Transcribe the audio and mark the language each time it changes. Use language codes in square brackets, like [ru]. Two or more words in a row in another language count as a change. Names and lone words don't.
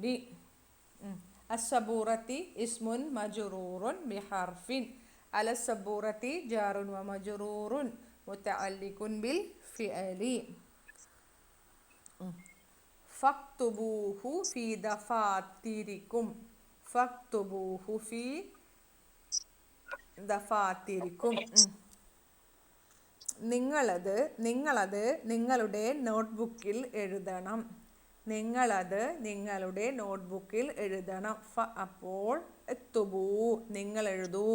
[ar] السبورة اسم مجرور بحرف. على السبورة جار ومجرور متعلق بالفعل. فاكتبوه في دفاتركم. [ml] നിങ്ങളത് നിങ്ങളുടെ നോട്ട്ബുക്കിൽ എഴുതണം. അപ്പോൾ എത്തുബൂ നിങ്ങൾ എഴുതൂ.